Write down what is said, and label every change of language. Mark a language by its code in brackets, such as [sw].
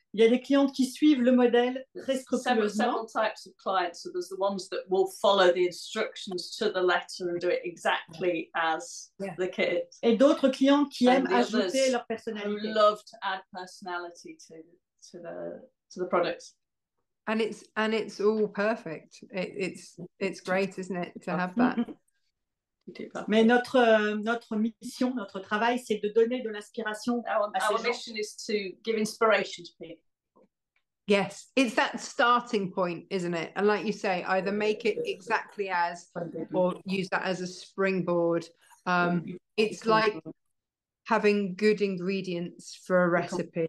[fr] Il y a des clientes qui suivent le modèle très scrupuleusement. [en] Several types of clients. So there's the ones that will follow the instructions to the letter and do it exactly as the kit. [fr] Et d'autres clientes qui aiment ajouter leur personnalité. [en] Who love to add personality to the products. And it's all perfect. It's great, isn't it, to have that? [fr] Mais notre mission, notre travail, c'est de donner de l'inspiration à ces gens. [en] Our mission is to give inspiration to people. Yes, it's that starting point, isn't it? And like you say, either make it exactly as, or use that as a springboard. It's like having good ingredients for a recipe.